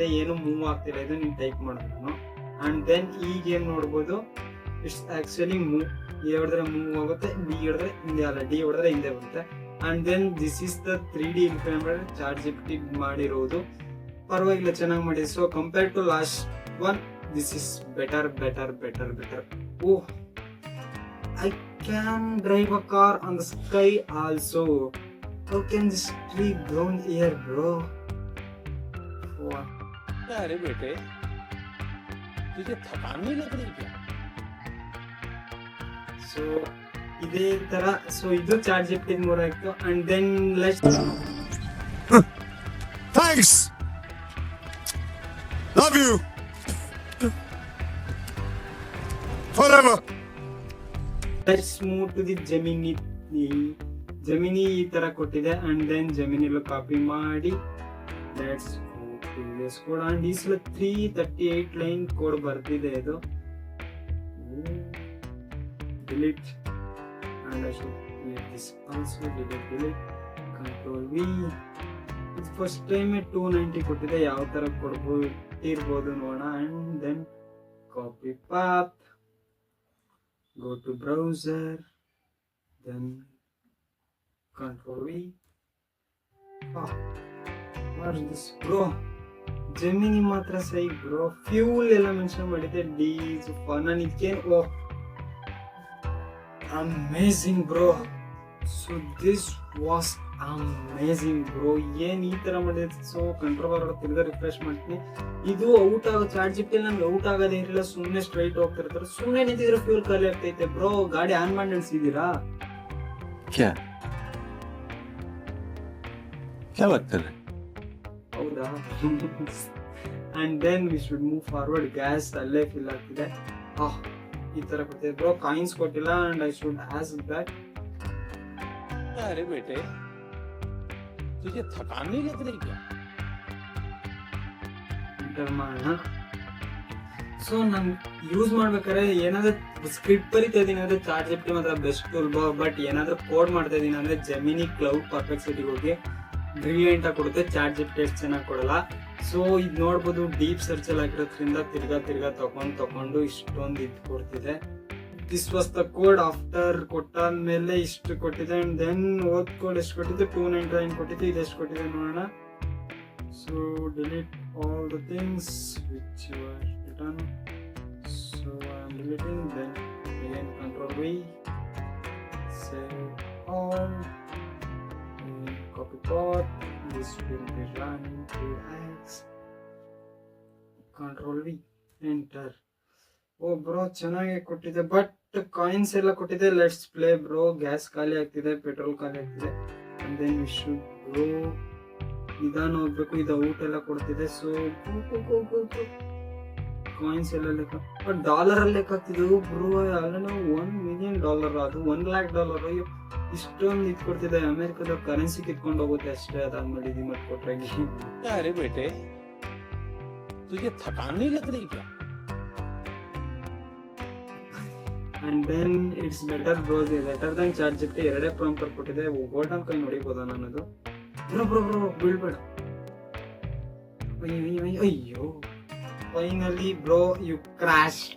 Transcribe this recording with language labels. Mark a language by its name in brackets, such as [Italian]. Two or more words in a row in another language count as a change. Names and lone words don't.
[Kannada] ಏನು ಮೂವ್ ಆಗ್ತಿಲ್ಲ, ಇದು ನೀವು ಟೈಪ್ ಮಾಡೋದು ನಾನು. [English] and then [Kannada] ಈ ಗೇಮ್ ನೋಡ್ಬೋದು, [English] it's actually move. [Kannada] ಎ ಹೊಡೆದ್ರೆ ಮೂವ್ ಆಗುತ್ತೆ, ಡಿ ಹೊಡೆದ್ರೆ ಹಿಂದೆ ಅಲ್ಲ, ಡಿ ಹೊಡೆದ್ರೆ ಹಿಂದೆ ಬರುತ್ತೆ. [English] and then this is the 3D inflamer ChatGPT ಮಾಡಿರೋದು. [Kannada] ಪರವಾಗಿಲ್ಲ, ಚೆನ್ನಾಗಿ ಮಾಡಿದೆ. [English] so compare to last one, this is better. ಓಹ್, I can drive a car on the sky also. How can this tree grown here, bro? [Hindi] अरे बेटे तुझे थकान नहीं लग रही क्या? [Kannada] So ಇದೇ ತರ. ಸೊ ಇದು ChatGPT 3 ಆಯ್ತು. [English] and then let's Thanks. Love you. Forever. let's move to the Gemini. [Kannada] ಜೆಮಿನಿ ಈ ತರ ಕೊಟ್ಟಿದೆ. [English] and then [Kannada] ಜೆಮಿನಿಲು ಕಾಪಿ ಮಾಡಿ [English] let's code. [Kannada] ಅಂಡ್ ಈ ಸಲ 338 [English] line code [Kannada] ಬರ್ತಿದೆ ಇದು. ಡಿಲೀಟ್. [English] and I should delete this also. delete. Control V. [Kannada] ಇದು [English] first time [Kannada] 290 ಕೊಟ್ಟಿದೆ. ಯಾವ ತರ ಕೊಡ್ಬೋದು ನೋಡೋಣ. [English] and then copy path. Go to browser, then Control V. What is this, bro? [Kannada] Gemini ಮಾತ್ರ ಸೈ ಬ್ರೋ. ಫ್ಯೂಲ್ ಎಲ್ಲ ಮೆನ್ಷನ್ ಮಾಡಿದೆ. ಡೀಸ್ ನಾನು ಇದಕ್ಕೆ [English] amazing bro. so this was amazing bro. [Kannada] ಏನ್ ಈ ತರ ಮಾಡಿದೆ. [English] so control [Kannada] ತಿರ್ಗಾ ರಿಫ್ರೆಶ್ ಮಾಡ್ತೀನಿ. ಇದು ಔಟ್ ಆಗೋ ChatGPT ನನ್ಗೆ ಔಟ್ ಆಗೋದೇ ಇರಲಿಲ್ಲ. ಸುಮ್ಮನೆ ಸ್ಟ್ರೈಟ್ ಹೋಗ್ತಿರ್ತಾರೆ. ಸುಮ್ಮನೆ ನಿಂತಿದ್ರೆ ಫ್ಯೂಲ್ ಖಾಲಿ ಆಗ್ತೈತೆ ಬ್ರೋ. ಗಾಡಿ ಆನ್ ಮಾಡಿ ನಡೆಸಿದೀರಾ? [Hindi] क्या बात कर रहे? [English] ಹೌದಾ? and then we should move forward. [Kannada] ಗ್ಯಾಸ್ ಅಲ್ಲೇ ಫಿಲ್ ಆಗ್ತಿದೆ. ಈ ತರ ಕೊಟ್ಟಿದೆ ಬ್ರೋ. ಕಾಯಿನ್ಸ್ ಕೊಟ್ಟಿಲ್ಲ. [English] and I should ask that. [Hindi] अरे बेटे तुझे थकान नहीं लग रही क्या? [Kannada] ಎಂಟರ್ ಮಾಡೋಣ. ಸೊ ನಾನು ಯೂಸ್ ಮಾಡ್ಬೇಕಾದ್ರೆ ಏನಾದ್ರು ಸ್ಕ್ರಿಪ್ಟ್ ಬರಿತಾ ಇದೀನಿ ಅಂದ್ರೆ ChatGPT ಮಾತ್ರ [English] best tool. [Kannada] ಬಟ್ ಏನಾದ್ರು ಕೋಡ್ ಮಾಡ್ತಾ ಇದೀನಿ ಅಂದ್ರೆ ಜೆಮಿನಿ ಕ್ಲೌಡ್ ಪರ್ಪ್ಲೆಕ್ಸಿಟಿಗೆ ಹೋಗಿ ಬ್ರಿಲಿಯಂಟ್ ಆಗಿ ಕೊಡುತ್ತೆ. ChatGPT ಎಷ್ಟು ಚೆನ್ನಾಗಿ ಕೊಡಲ್ಲ. ಸೊ ಇದು ನೋಡ್ಬೋದು, [English] deep search [Kannada] ಅಲ್ಲಿ ಆಗಿರೋದ್ರಿಂದ ತಿರ್ಗಾ ತಗೊಂಡು ಇಷ್ಟೊಂದು ಇದು ಕೊಡ್ತಿದೆ. [English] this was the code. [Kannada] ಆಫ್ಟರ್ ಕೊಟ್ಟಾದ್ಮೇಲೆ ಇಷ್ಟು ಕೊಟ್ಟಿದೆ. ಅಂಡ್ ದೆನ್ ಓದ್ಕೊಂಡು ಎಷ್ಟು ಕೊಟ್ಟಿದೆ? 299 ಕೊಟ್ಟಿದೆ. ಇದು ಎಷ್ಟು ಕೊಟ್ಟಿದೆ ನೋಡೋಣ. [English] ಸೊ delete all the things which were written. So I'm deleting. Then again Control V, save all, and copy path. This will be run to X. Control V, enter. [Kannada] ಓ ಬ್ರೋ ಚೆನ್ನಾಗಿ ಕೊಟ್ಟಿದೆ. ಬಟ್ ಕಾಯಿನ್ಸ್ ಎಲ್ಲ ಕೊಟ್ಟಿದೆ. [English] let's play bro. [Kannada] ಗ್ಯಾಸ್ ಖಾಲಿ ಆಗ್ತಿದೆ, ಪೆಟ್ರೋಲ್ ಖಾಲಿ ಆಗ್ತಿದೆ. [English] and then we should go. [Kannada] ನಿಧಾನ ಹೋಗ್ಬೇಕು. ಇದು ಔಟ್ ಎಲ್ಲ ಕೊಡ್ತಿದೆ. ಸೊ ಕಾಯಿನ್ಸ್ ಎಲ್ಲ ಲೆಕ್ಕ. ಬಟ್ ಡಾಲರ್ ಅಲ್ಲಿ ಲೆಕ್ಕ ಆಗ್ತಿದ್ವು ಬ್ರೋ. ಅಲ್ಲ ನಾವು $1 million, ಅದು $1 lakh. ಇಷ್ಟೊಂದು ಇದು ಕೊಡ್ತಿದೆ. ಅಮೆರಿಕದ ಕರೆನ್ಸಿ ಕಿತ್ಕೊಂಡು ಹೋಗುತ್ತೆ ಅಷ್ಟೇ. ಅದಾದ್ಮೇಲೆ ಇದು ಮಾಡ್ಕೊಟ್ರೆ. [Hindi] अरे बेटे तुझे थकान नहीं लग रही क्या? [English] and then it's better bro. [Kannada] ದೆನ್ ChatGPT ಎರಡೇ ಪ್ರಾಂಪ್ಟ್ ಕೊಟ್ಟಿದೆ. ಗೋಲ್ಡನ್ ಕೈ ನೋಡಿಬೋದ ನಾನದು. ಬ್ರೋ ಬೀಳ್ಬೇಡ. ಅಯ್ಯೋ [English] finally bro you crashed.